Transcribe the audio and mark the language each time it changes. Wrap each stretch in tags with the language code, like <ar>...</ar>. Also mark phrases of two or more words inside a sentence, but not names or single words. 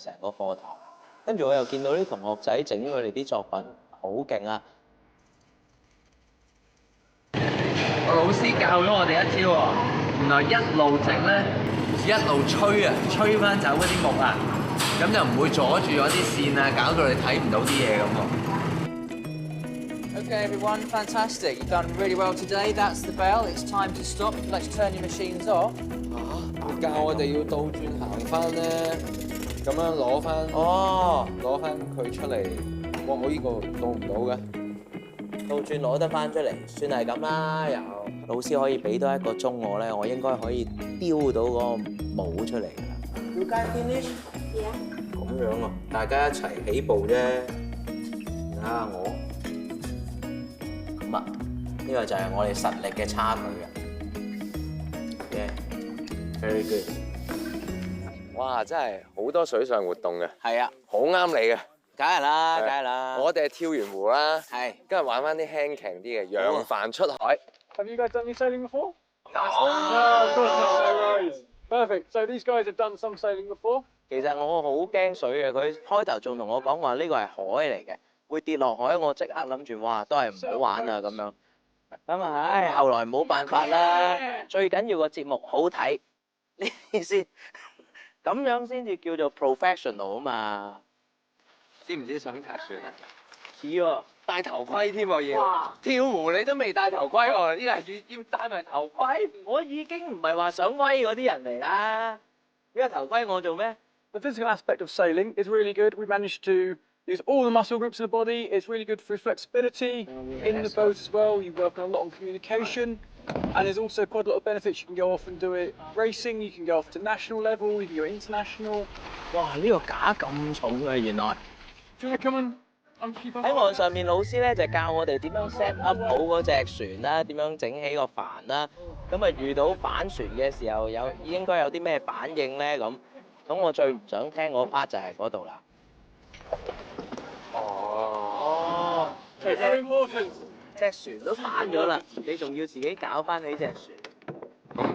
<yue>成個課堂，跟住我又見到啲同學仔整佢哋啲作品，好勁啊！我老師教咗我哋一招喎，原來一路整咧，一路吹啊，吹翻走嗰啲木啊，咁就唔會阻住咗啲線啊，搞到你睇唔到啲嘢咁喎。</yue> <en>Okay, everyone, fantastic. You've done really well today. That's the bell. It's time to stop. Let's turn your machines off.</en> <yue>佢教我哋要倒轉行翻咧，咁樣攞翻，攞翻佢出嚟。哇！我呢個倒唔到嘅。倒轉攞得翻出嚟，算係咁啦。又老師可以俾多1個鐘我咧，我應該可以雕到嗰個帽出嚟㗎啦。</yue> <en>You guys finish? Yeah.</en> <yue>咁樣啊，大家一齊起步啫。睇下我。咁啊，呢個就係我哋實力嘅差距啊。</yue> <en>Yeah, very good。</en> <yue>哇！真係好多水上活動嘅，係啊，好啱你嘅。梗係啦，梗係啦。我哋係跳完湖啦，係跟住玩翻啲輕強啲嘅，揚帆出海。</yue> <en>Have you guys done any sailing before? No, of course not. No worries. Perfect. So these guys have done some sailing before.</en> <yue>其實我好驚水嘅，佢開頭仲同我講話呢個係海嚟嘅，會跌落海，我即刻諗住哇，都係唔好玩啊咁樣。咁啊，唉，後來冇辦法啦。最緊要個節目好睇，呢啲先，咁樣先至叫做 professional 啊嘛。知唔知想踢船啊？似喎，戴頭盔添喎要。跳湖你都未戴頭盔喎，呢個係要戴埋頭盔。我已經唔係話想威嗰啲人嚟啦。呢個頭盔我做咩？</yue> <en>The physical aspect of sailing is really good. We managed to use all the muscle groups of the body. It's really good for flexibility in the boat as well. You work a lot on communication. And there's also quite a lot of benefits. You can go off and do it racing. You can go off to national level. You can go international.</en> <yue>哇！呢個架咁重嘅原來。</yue> <en>Do you want to come and keep up?</en> <yue>喺網上面老師咧就教我哋點樣</yue> <en>set up</en> <yue>好嗰隻船啦，點樣整起個帆啦。咁啊遇到反船嘅時候應該有啲咩反應咧咁。咁我最唔想聽嗰 part 就係嗰度啦。哦，即係隻船都反咗啦，你仲要自己搞翻起隻船？</yue>